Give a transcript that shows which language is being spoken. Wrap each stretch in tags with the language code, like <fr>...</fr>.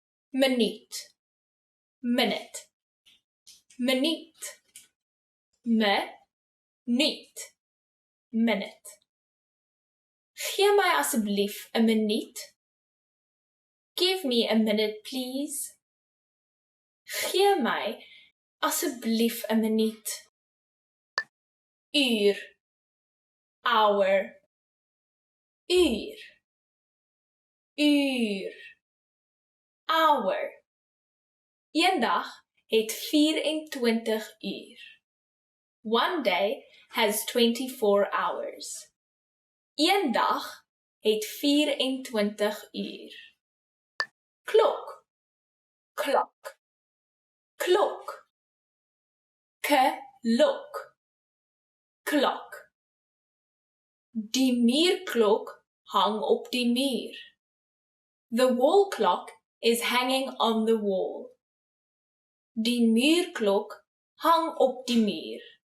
<af>Minuut, minute, minuut, minuut, minute. Gee my asseblief 'n minuut.</af> <en>Give me a minute, please.</en> <af>Gee my asseblief 'n minuut. Uur, hour, uur, uur, hour. Eendag het 24 uur.</af> <en>One day has 24 hours.</en> <af>Eendag het 24 uur. Klok, klok, klok, klok, klok. Die muurklok hang op die muur.</af> <en>The wall clock is hanging on the wall.</en> <af>Die muurklok hang op die muur.</af>